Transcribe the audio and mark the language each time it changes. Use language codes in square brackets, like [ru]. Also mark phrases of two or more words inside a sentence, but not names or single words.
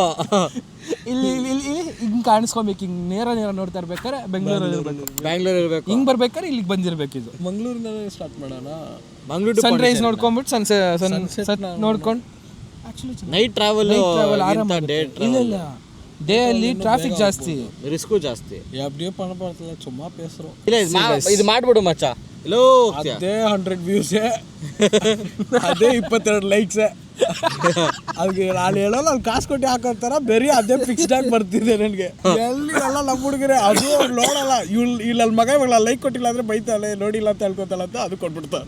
[kn] ಇಲ್ಲಿ ಹಿಂಗ್ ಕಾಣಿಸ್ಕೊಬೇಕು. ಹಿಂಗ್ ನೇರ ನೋಡ್ತಾ ಇರ್ಬೇಕಾದ್ರೆ ಬ್ಯಾಂಗ್ಳೂರ್ ಇರ್ಬೇಕು. ಹಿಂಗ್ ಬರ್ಬೇಕಾದ್ರೆ ಇಲ್ಲಿಗೆ ಬಂದಿರ್ಬೇಕು. ಇದು ಮಂಗ್ಳೂರಿಂದ ಸ್ಟಾರ್ಟ್ ಮಾಡೋಣ. ಮಂಗ್ಳೂರು ಸನ್ರೈಸ್ ನೋಡ್ಕೊಂಡ್ಬಿಟ್ಟು ಸನ್ಸೆಟ್ ನೋಡ್ಕೊಂಡು [en] night travel. [kn] ಇಲ್ಲ ಡೇ ಅಲ್ಲಿ ಟ್ರಾಫಿಕ್ ಜಾಸ್ತಿ, ರಿಸ್ಕು ಜಾಸ್ತಿ. [ta] எப்படியோ பண்ண போறதுல சும்மா பேசுறோம். [kn] ಇಲ್ಲ ಇದು ಮಾಡ್ಬಿಡು ಮಚ್ಚ. ಇಲ್ಲೋ ಅದೇ 100 views, ಅದೇ 22 likes. ಅದಕ್ಕೆ ನಾನು ಹೇಳೋಲ್ಲ, ಅಲ್ಲಿ ಕಾಸು ಕೊಟ್ಟು ಹಾಕೋತಾರ ಬೇರೆ ಅದೇ ಫಿಕ್ಸ್ಡ್ ಆಗಿ ಬರ್ತಿದೆ ನನಗೆ. ಎಲ್ಲಿ ಎಲ್ಲ ನಮ್ಮ ಹುಡುಗರೆ ಅದು ನೋಡಲ್ಲ. ಇಲ್ಲಿ ಮಗ ಇವಾಗ ಲೈಕ್ ಕೊಟ್ಟಿಲ್ಲ ಅಂದ್ರೆ ಬೈತಾಳೆ, ನೋಡಿಲ್ಲ ಅಂತ ಹೇಳ್ಕೊತಾಳೆ ಅಂತ ಅದು ಕೊಟ್ಬಿಡ್ತಾರೆ.